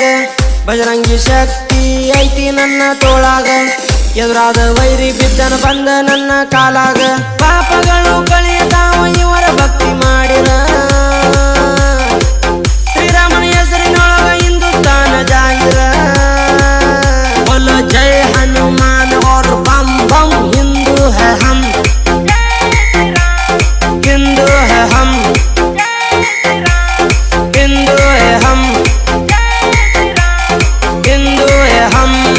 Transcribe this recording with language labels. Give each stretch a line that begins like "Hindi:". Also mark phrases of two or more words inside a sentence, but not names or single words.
Kannada: ಬಜರಂಗಿ ಶಕ್ತಿ ಐತಿ ನನ್ನ ತೋಳಾಗ, ಎದುರಾದ ವೈರಿ ಬಿದ್ದನ ಬಂದ ನನ್ನ ಕಾಲಾಗ. ಪಾಪಗಳು ಕಳೆಯತಾವ ಇವರ ಭಕ್ತಿ ಮಾಡಿರ, ಶ್ರೀರಾಮನ ಹೆಸರಿನೊಳಗ ಹಿಂದೂಸ್ತಾನ ಜಾಹಿರ.
Hindi: बोलो जय हनुमान और बम बम, हिंदू है हम, हिंदू है हम, हिंदू है हम, हिंदू है हम.